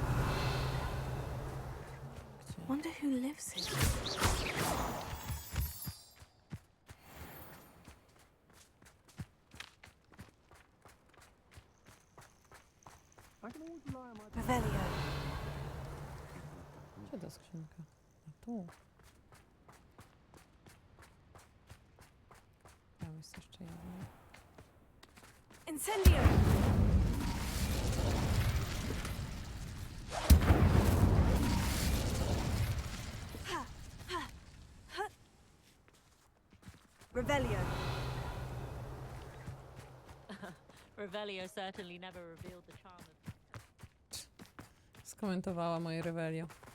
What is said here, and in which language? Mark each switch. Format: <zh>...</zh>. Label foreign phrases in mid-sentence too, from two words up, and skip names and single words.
<pl>Gdzie?</pl> <en>Wonder who lives here.</en> <pl>Revelio. Gdzie ta skrzynka? A tu. Tam jest jeszcze jedna. Incendio! Revelio.</pl> <en>Revelio certainly never revealed the charm of...</en> <pl>Skomentowała moje Revelio.</pl>